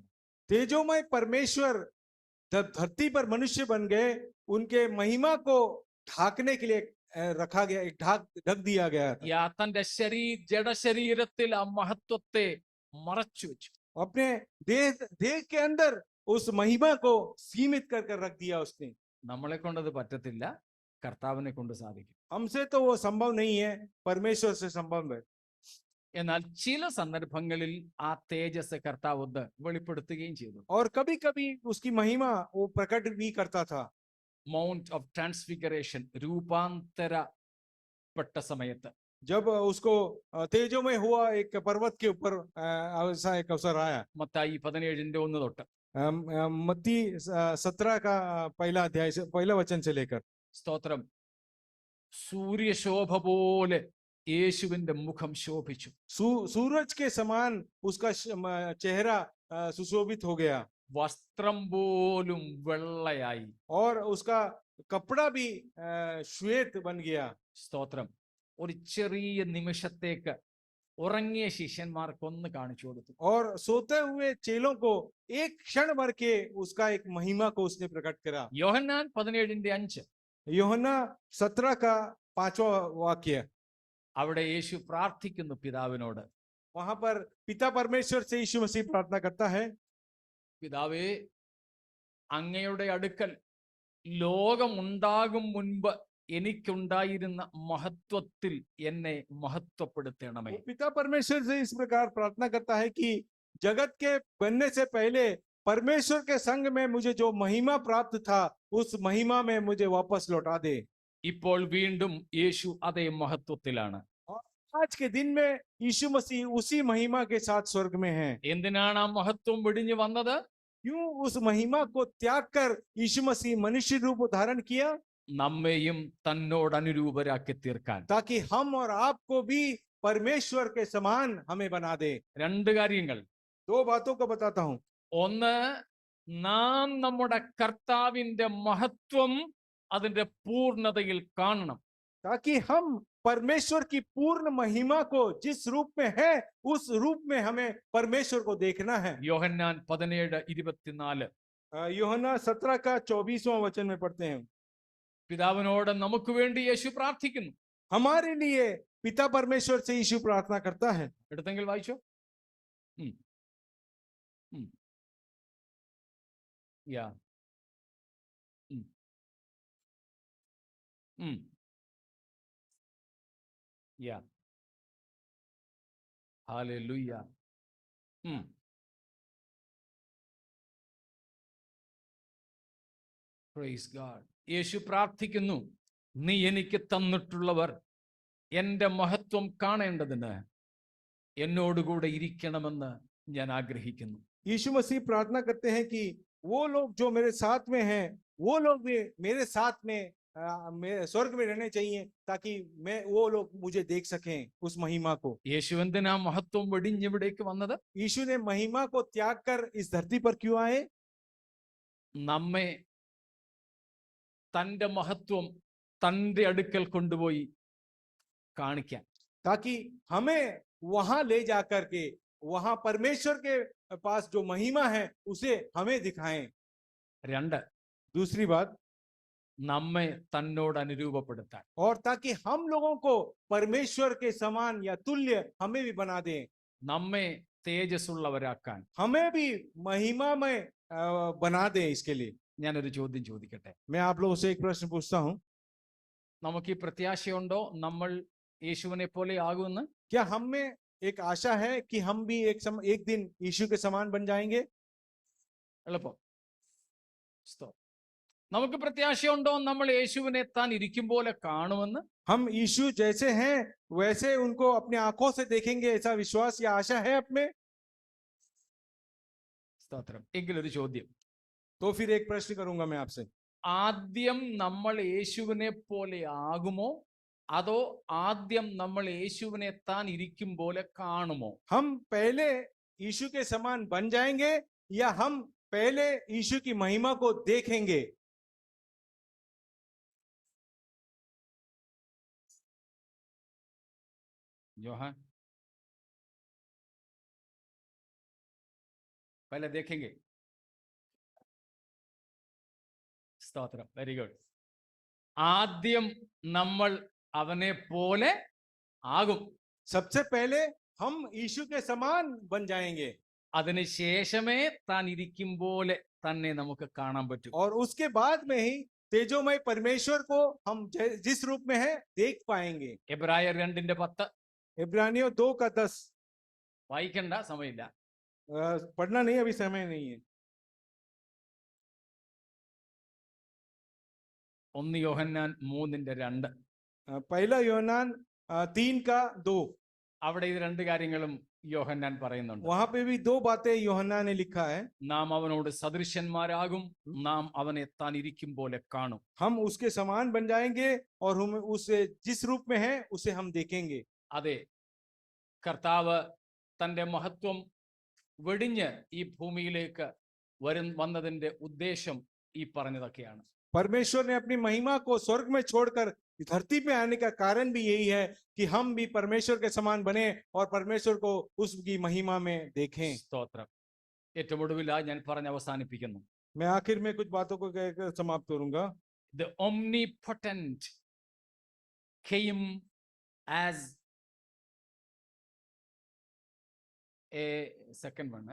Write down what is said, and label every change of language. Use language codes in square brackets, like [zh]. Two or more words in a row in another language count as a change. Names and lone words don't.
[hi] तेजोमय परमेश्वर जब धरती पर मनुष्य बन गए, उनके महिमा को ढाकने के लिए रखा गया, एक ढक दिया गया था. [ml] തന്റെ ജഡശരീരത്തിൽ ആ മഹത്വത്തെ മറച്ചു വെച്ചു. [hi] अपने देह के अंदर उस महिमा को सीमित कर रख दिया उसने. [ml] നമ്മളെ കൊണ്ടത് പറ്റത്തില്ല, കർത്താവിനെ കൊണ്ട് സാധിക്കും. [hi] हमसे तो वो संभव नहीं है, परमेश्वर से संभव है. [ml] എന്നാൽ ചില സന്ദർഭങ്ങളിൽ ആ തേജസ് കർത്താവ് വെളിപ്പെടുത്തുകയും ചെയ്തു. [hi] और कभी कभी उसकी महिमा वो प्रकट भी करता था. [en] Mount of Transfiguration, [ml] രൂപാന്തരപ്പെട്ട സമയത്ത് [hi] जब उसको तेजोमय हुआ, एक पर्वत के ऊपर ऐसा एक अवसर आया. [ml] മത്തായി 17:1 തൊട്ട് [hi] मत्ती 17 का पहला अध्याय से पहला वचन से लेकर. [ml] സ്തോത്രം. സൂര്യശോഭ പോലെ യേശുവിന്റെ മുഖം ശോഭിച്ചു. [hi] सूरज के समान उसका चेहरा सुशोभित हो गया. [ml] വസ്ത്രം പോലും വെള്ളയായി. [hi] और उसका कपड़ा भी श्वेत बन गया. [ml] സ്തോത്രം. ഒരു ചെറിയ നിമിഷത്തേക്ക് ഉറങ്ങിയ ശിഷ്യന്മാർക്ക് ഒന്ന് കാണിച്ചു കൊടുത്തു. [hi] और सोते हुए चेलों को एक क्षण भर के उसका एक महिमा को उसने प्रकट करा. [ml] യോഹന്നാൻ 17:5 [hi] यूहन्ना 17 का 5वां वाक्य. [ml] അവിടെ യേശു പ്രാർത്ഥിക്കുന്നു പിതാവിനോട്. [hi] वहां पर पिता परमेश्वर से यीशु मसीह प्रार्थना करता है. [ml] പിതാവേ, അങ്ങയുടെ അടുക്കൽ ലോകമുണ്ടാകും മുൻപ് എനിക്കുണ്ടായിരുന്ന മഹത്വത്തിൽ എന്നെ മഹത്വപ്പെടുത്തണമേ. [hi] पिता परमेश्वर से इस प्रकार प्रार्थना करता है कि जगत के बनने से पहले परमेश्वर के संग में मुझे जो महिमा प्राप्त था, उस महिमा में मुझे वापस लौटा दे. [ml] ഇപ്പോൾ വീണ്ടും യേശു അതേ മഹത്വത്തിലാണ്. [hi] आज के दिन में यीशु मसीह उसी महिमा के साथ स्वर्ग में है. [ml] എന്തിനാണ് ആ മഹത്വം വെടിഞ്ഞു വന്നത്? [hi] क्यों उस महिमा को त्याग कर यीशु मसीह मनुष्य रूप धारण किया? [ml] നമ്മെയും തന്നോട് അനുരൂപരാക്കി തീർക്കാൻ. [hi] ताकि हम और आपको भी परमेश्वर के समान हमें बना दे. [ml] രണ്ട് കാര്യങ്ങൾ. [hi] 2 बातों को बताता हूं. [ml] ഒന്ന്, നാം നമ്മുടെ കർത്താവിന്റെ മഹത്വം അതിന്റെ പൂർണ്ണതയിൽ കാണണം. [hi] ताकि हम परमेश्वर की पूर्ण महिमा को जिस रूप में है, उस रूप में हमें परमेश्वर को देखना है. [ml] യോഹന്നാൻ 17:24 [hi] यूहन्ना 17 का 24वां वचन में पढ़ते हैं. [ml] പിതാവിനോട് നമുക്ക് വേണ്ടി യേശു പ്രാർത്ഥിക്കുന്നു. [hi] हमारे लिए पिता परमेश्वर से यीशु प्रार्थना करता है. [ml] എടുത്തെങ്കിൽ വായിച്ചോ. യാ Yeah. [en] Hallelujah. Praise God. [ml] യേശു പ്രാർത്ഥിക്കുന്നു, നീ എനിക്ക് തന്നിട്ടുള്ളവർ എൻ്റെ മഹത്വം കാണേണ്ടതിന് എന്നോടുകൂടെ ഇരിക്കണമെന്ന് ഞാൻ ആഗ്രഹിക്കുന്നു. [hi] यीशु मसीह प्रार्थना करते हैं कि वो लोग जो मेरे साथ में हैं, वो लोग भी मेरे साथ में स्वर्ग में रहने चाहिए, ताकि वो लोग मुझे देख सकें उस महिमा को. [ml] യേശു എന്തിനാ മഹത്വം വെടിഞ്ഞിവിടേക്ക് വന്നത്? [hi] यीशु ने महिमा को त्याग कर इस धरती पर क्यों आए? [ml] നമ്മെ തൻ്റെ മഹത്വം തൻ്റെ അടുക്കൽ കൊണ്ടുപോയി കാണിക്കാൻ, [hi] ताकि हमें वहां ले जाकर के वहां परमेश्वर के पास जो महिमा है उसे हमें दिखाएं. 2, दूसरी बात, [ml] നമ്മെ തന്നോട് അനുരൂപപ്പെടുത്താൻ. [hi] और ताकि हम लोगों को परमेश्वर के समान या तुल्य हमें भी बना दें, [ml] നമ്മെ തേജസ്സുള്ളവരാക്കാൻ. [hi] हमें भी महिमा में बना दें. इसके लिए [ml] ഞാനൊരു ചോദ്യം ചോദിക്കട്ടെ. [hi] मैं आप लोगों से एक प्रश्न पूछता हूं, [ml] നമുക്ക് ഈ പ്രത്യാശയുണ്ടോ നമ്മൾ യേശുവിനെ പോലെ ആകുമെന്ന്? [hi] क्या हम में एक आशा है कि हम भी एक दिन यीशु के समान बन जाएंगे? [ml] എളുപ്പം. നമുക്ക് പ്രത്യാശയുണ്ടോ നമ്മൾ യേശുവിനെ താൻ ഇരിക്കും പോലെ കാണുമെന്ന്? [hi] हम यीशु जैसे हैं वैसे उनको अपने आंखों से देखेंगे, ऐसा विश्वास या आशा है अपने? [ml] സ്തോത്രം. എങ്കിലൊരു ചോദ്യം. [hi] तो फिर एक प्रश्न करूंगा मैं आपसे, [ml] ആദ്യം നമ്മൾ യേശുവിനെ പോലെ ആകുമോ, അതോ ആദ്യം നമ്മൾ യേശുവിനെ താൻ ഇരിക്കും പോലെ കാണുമോ? [hi] हम पहले यीशु के समान बन जाएंगे या हम पहले यीशु की महिमा को देखेंगे? जोहान, पहले देखेंगे. [ml] സ്തോത്രം. [en] very good. [ml] ആദ്യം നമ്മൾ അവനെ പോലെ ആകും. [hi] सबसे पहले हम यीशु के समान बन जाएंगे, [ml] അതിനുശേഷമേ താൻ ഇരിക്കും പോലെ തന്നെ നമുക്ക് കാണാൻ പറ്റൂ. [hi] और उसके बाद में ही तेजोमय परमेश्वर को हम जिस रूप में है देख पाएंगे. [ml] എബ്രായർ 2:10 [hi] इब्रानियों 2:10 [ml] വായിക്കണ്ട, സമയമില്ല. [hi] पढ़ना नहीं, अभी समय नहीं है. [ml] 1 യോഹന്നാൻ 3:2. [hi] पहला യോഹന്നാൻ 3:2. [ml] അവിടെ ഇത് രണ്ട് കാര്യങ്ങളും യോഹന്നാൻ പറയുന്നുണ്ട്. [hi] वहां पे भी दो बातें യോഹന്നാൻ ने लिखा है. [ml] നാം അവനോട് സദൃശന്മാരാകും, നാം അവനെ താൻ ഇരിക്കും പോലെ കാണും. [hi] हम उसके समान बन जाएंगे और हम उसे जिस रूप में है उसे हम देखेंगे. [ml] അതെ, കർത്താവ് തൻ്റെ മഹത്വം വെടിഞ്ഞ് ഈ ഭൂമിയിലേക്ക് വന്നതിന്റെ ഉദ്ദേശം ഈ പറഞ്ഞതൊക്കെയാണ്. [hi] परमेश्वर ने अपनी महिमा को स्वर्ग में छोड़कर धरती पे आने का कारण भी यही है कि हम भी परमेश्वर के समान बने और परमेश्वर को उसकी महिमा में देखें. [ml] സ്തോത്രം. ഏറ്റവും ഒടുവിലായി ഞാൻ പറഞ്ഞ് അവസാനിപ്പിക്കുന്നു. [hi] मैं आखिर में कुछ बातों को कहकर समाप्त करूंगा. [en] The omnipotent came as a second one.